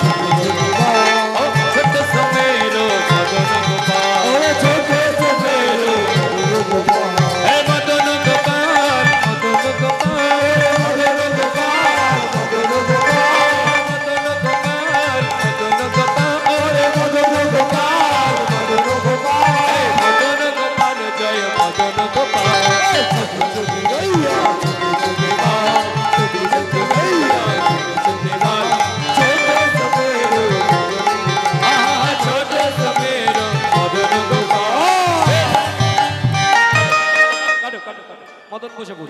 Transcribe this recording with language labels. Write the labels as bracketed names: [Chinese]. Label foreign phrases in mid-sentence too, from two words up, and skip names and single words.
[Hindi] छोटे समेरो मदन गोपाल छोटे समेरो हे मदन गोपाल मदन गोपाल मदन गोपाल मदन गोपाल मदन गोपाल मदन गोपाल मदन गोपाल मदन गोपाल मदन गोपाल जय मदन गोपाल छोटी गाइया [Bangla] মদন বসে পড়ুন।